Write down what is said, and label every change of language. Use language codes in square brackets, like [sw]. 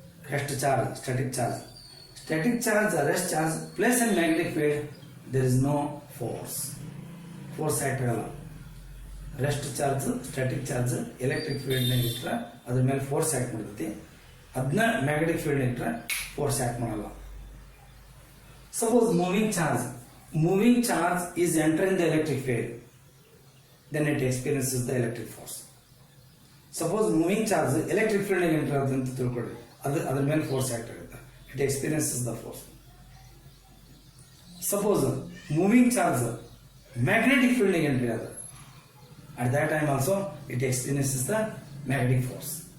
[en] Rest charge, static charge, rest charge, place in magnetic field, there is no force act [kn] ಆಗಲ್ಲ. Rest charge, static charge electric field ನಾಗ ಇಟ್ರೆ ಅದ್ರ ಮೇಲೆ force act ಮಾಡ್ತೈತಿ. ಅದನ್ನ magnetic field ಇಟ್ರೆ force act ಮಾಡಲ್ಲ. [en] Suppose moving charge is entering the electric field, then it experiences the electric force. [kn] Suppose moving charge electric field ನಾಗ enter ಆಗುತ್ತೆ ಅಂತ ತಿಳ್ಕೊಳ್ಳಿ, ಅದ್ರ ಮೇಲೆ ಫೋರ್ಸ್ ಆಕ್ಟ್ ಆಗುತ್ತೆ. [en] It experiences the force. Suppose moving charge magnetic field [kn] ನಾಗ entry ಆದ, [en] At that time also it experiences the magnetic force.